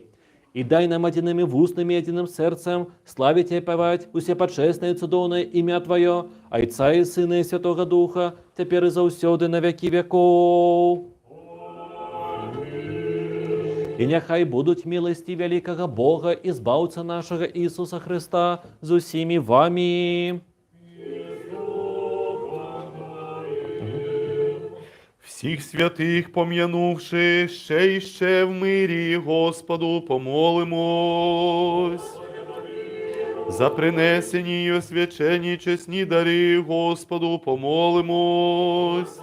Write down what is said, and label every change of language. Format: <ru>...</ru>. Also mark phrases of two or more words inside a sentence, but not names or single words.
<be>І дай нам адзінымі вуснамі і адзіным сэрцам славіць і пяваць усе пачэснае цудоўнае імя Тваё, Айца і Сына і Святога Духа, цяпер і заўсёды на вякі вякоў. І няхай будуць міласці вялікага Бога і збаўца нашага Ісуса Христа з усімі вамі.</be> <uk>Всіх святих пом'янувши, ще й ще в мирі Господу помолимось. За принесені й освячені чесні дари Господу помолимось.</uk>